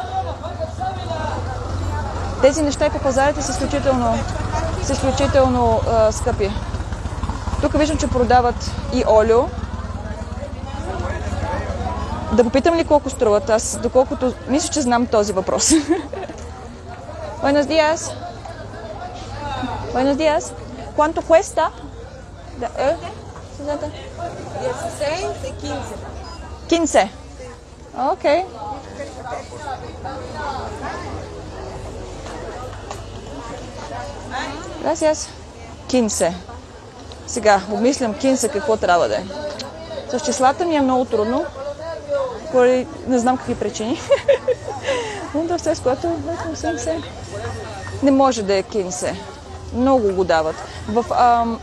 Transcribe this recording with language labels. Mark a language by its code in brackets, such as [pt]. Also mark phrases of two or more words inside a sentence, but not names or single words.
[bg] Тези неща и по пазарите са изключително скъпи. Тук виждам, че продават и олио. Да попитам ли колко струват? Аз, доколкото мисля, че знам този въпрос. [es] Buenos días. Buenos días. ¿Cuánto cuesta? 16 y 15. 15. Ok. Gracias. 15. [bg] Сега обмислям 15 какво трябва да е. С числата ми е много трудно. Поради не знам какви причини. Но да все с което не може да е 15. Много го дават.